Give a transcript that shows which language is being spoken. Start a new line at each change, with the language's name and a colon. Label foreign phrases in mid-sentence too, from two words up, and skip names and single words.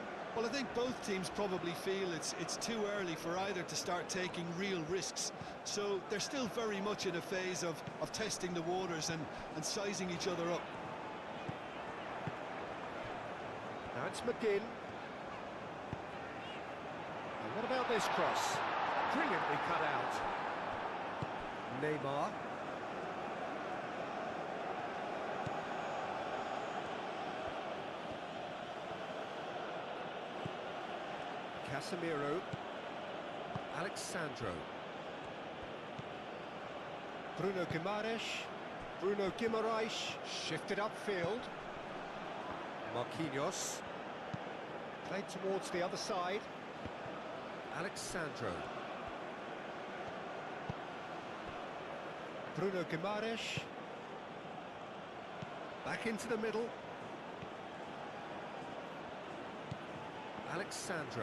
English: Well, I think both teams probably feel it's too early for either to start taking real risks. So they're still very much in a phase of testing the waters and sizing each other up. Now it's McGinn. And what about this cross? Brilliantly cut out. Neymar. Casemiro. Alexandro. Bruno Guimaraes. Bruno Guimaraes shifted upfield. Marquinhos. Played towards the other side. Alexandro. Bruno Guimaraes. Back into the middle. Alexandro.